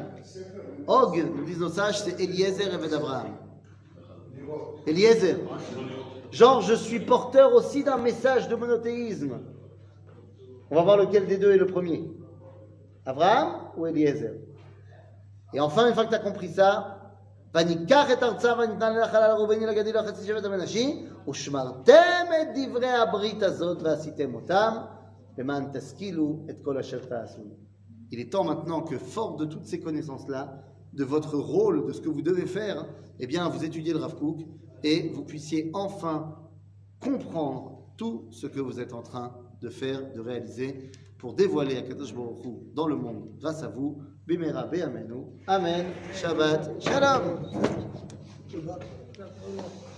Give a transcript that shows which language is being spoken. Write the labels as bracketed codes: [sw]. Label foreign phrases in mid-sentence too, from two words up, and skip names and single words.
[fr] Og, nous disent nos sages, c'est Eliezer et Abraham. Eliezer. Genre, je suis porteur aussi d'un message de monothéisme. On va voir lequel des deux est le premier. Abraham ou Eliezer. Et enfin, une fois que tu as compris ça, [he] וניקח את ארצה וניתנה לנחלה לראובני לגדי לחצי שבט המנשה ושמרתם את דברי הברית הזאת ועשיתם אותם למען תשכילו את כל אשר תעשו. [fr] Il est temps maintenant que, fort de toutes ces connaissances-là, de votre rôle, de ce que vous devez faire, eh bien, vous étudiez le Rav Kook et vous puissiez enfin comprendre tout ce que vous êtes en train de faire, de réaliser, pour dévoiler [he] הקדוש ברוך הוא [fr] dans le monde grâce à vous. [he] במהרה בימינו. אמן. שבת. Shalom. Shabbat.